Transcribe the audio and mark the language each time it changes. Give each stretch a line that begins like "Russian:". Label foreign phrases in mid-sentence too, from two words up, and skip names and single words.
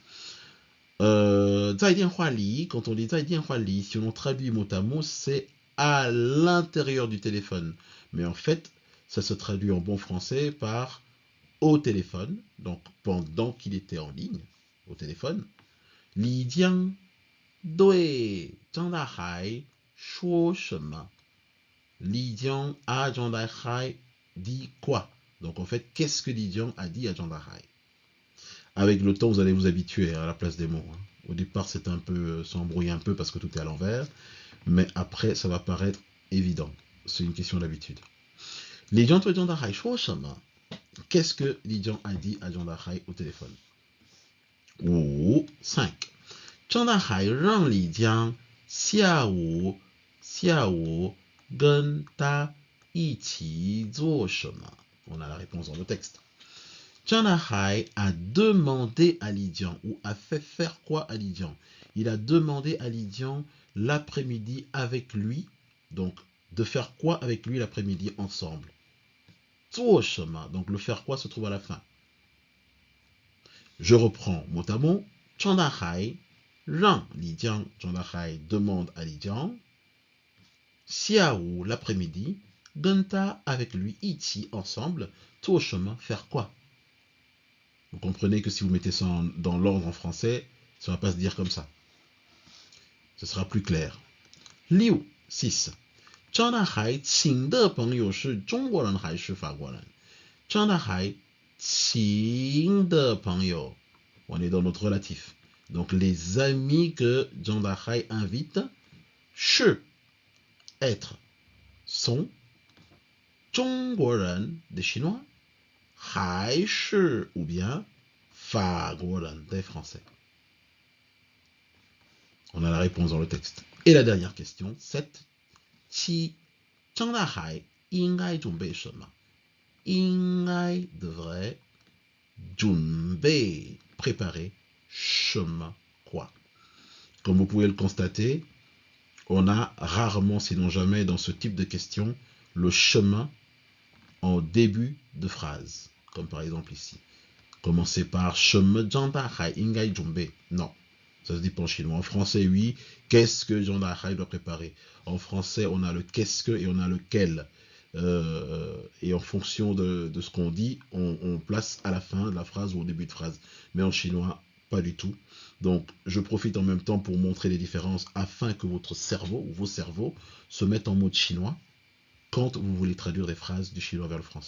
Chinese: 在电话里,
French: quand on dit
Chinese: 在电话里,
French: si on traduit mot à mot, c'est à l'intérieur du téléphone. Mais en fait, ça se traduit en bon français par au téléphone, donc pendant qu'il était en ligne, au téléphone.
Chinese: 李江对张大海说什么?
French: Li Jiang a Zhang Dahai dit quoi? Donc en fait, qu'est-ce que Li Jiang a dit à Zhang Dahai? Avec le temps, vous allez vous habituer à la place des mots. Au départ, c'est un peu, ça embrouille un peu parce que tout est à l'envers, mais après, ça va paraître évident. C'est une question d'habitude.
Chinese: 李江对张大海说什么?
French: Qu'est-ce que Li Jiang a dit à Zhang Dahai au téléphone? 5.
Chinese: 张大海让李江下午跟他一起做什么?
French: On a la réponse dans le texte. Zhang Dahai a demandé à Li Jiang, ou a fait faire quoi à Li Jiang? Il a demandé à Li Jiang l'après-midi avec lui, donc de faire quoi avec lui l'après-midi ensemble?
Chinese: 做什么?
French: Donc le faire quoi se trouve à la fin. Je reprends mot à mot.
Chinese: Zhang Dahai让李江,
French: Zhang Dahai demande à Li Jiang, Xiao l'après-midi, Genta avec lui, Ichi ensemble, tout chemin, faire quoi? Vous comprenez que si vous mettez ça dans l'ordre en français, ça ne va pas se dire comme ça. Ce sera plus clair. Liu, 6.
Chinese: Zhang Dahai 请的朋友是中国人还是法国人? Zhang Dahai 请的朋友,
French: on est dans notre relatif. Donc les amis que Zhang Dahai invite, 是 être, sont 中国人 des Chinois, 还是 ou bien 法国人 des Français. On a la réponse dans le texte. Et la dernière question, 7. 7.
Chinese: Zhang Dahai 应该准备什么?
French: 应该 devrait 准备 préparer 什么 quoi. Comme vous pouvez le constater, on a rarement, sinon jamais, dans ce type de question, le chemin en début de phrase. Comme par exemple ici. Commencer par
Chinese: 什么 Zhang Dahai 应该准备?
French: Non, ça se dit pas en chinois. En français, oui. Qu'est-ce que Zhang Dahai doit préparer? En français, on a le qu'est-ce que et on a le quel. Et en fonction de ce qu'on dit, on place à la fin de la phrase ou au début de phrase. Mais en chinois, pas du tout. Donc, je profite en même temps pour montrer les différences afin que votre cerveau ou vos cerveaux se mettent en mode chinois quand vous voulez traduire des phrases du chinois vers le français.